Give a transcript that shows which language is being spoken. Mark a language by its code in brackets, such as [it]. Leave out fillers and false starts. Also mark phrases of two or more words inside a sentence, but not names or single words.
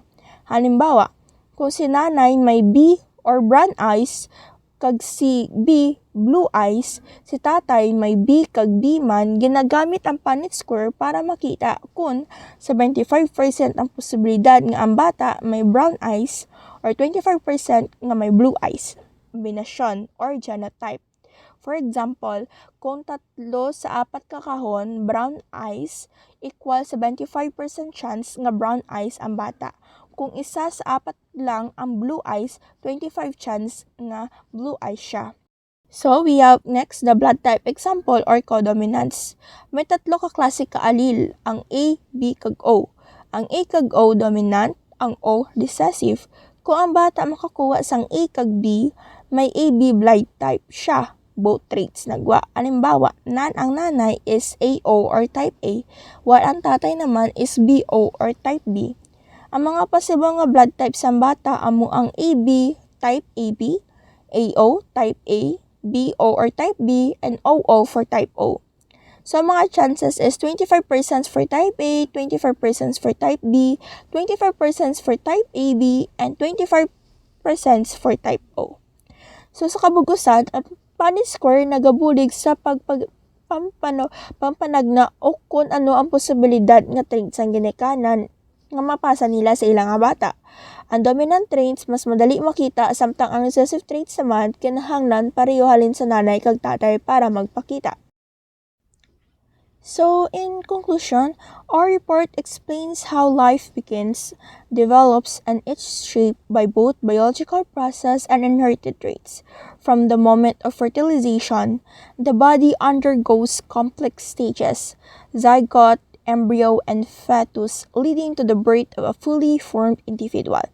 [hil] Halimbawa, kung si nanay may B or [en] brown eyes [hil] kag si B [en] blue eyes, [hil] si tatay may B kag B man, ginagamit ang Punnett square para makita kung 75% ang posibilidad nga ang bata may [en] brown eyes [hil] or 25% nga may [en] blue eyes. [hil] Kombinasyon [en] or genotype. For example, [hil] kung 3 sa 4 ka kahon [en] brown eyes, equal 75% chance [hil] nga [en] brown eyes [hil] ang bata. Kung 1 sa 4 lang ang [en] blue eyes, [hil] 25 chance nga [en] blue eyes [hil] siya. [en] So, we have next the blood type example or codominance. [hil] May 3 ka klase ka allele, ang A, B, kag O. Ang A kag O dominant, ang O recessive. Kung ang bata makakuha sang A kag B, may AB [en] blood type [hil] siya. [en] Both traits [hil] nagwa. Halimbawa, ang nanay [en] is AO or type A, [hil] while ang tatay naman [en] is BO or type B. [hil] Ang mga possible nga [en] blood type [hil] sa bata amo ang [en] AB type AB, AO type A, BO or type B, and OO for type O. So, mga chances is 25% for type A, 25% for type B, 25% for type AB, and 25% for type O. [hil] So, sa kabugusan, ang Punnett square nagabulig sa pampanagna o kung ano ang posibilidad nga traits ang ginikanan nga mapasa nila sa ilang nga bata. Ang [en] dominant traits [hil] mas madali makita samtang ang [en] recessive traits [hil] naman kinahanglan pareho halin sa nanay kag tatay para magpakita. [en] So, in conclusion, our report explains how life begins, develops, and is shaped by both biological process and inherited traits. From the moment of fertilization, the body undergoes complex stages, zygote, embryo, and fetus, leading to the birth of a fully formed individual.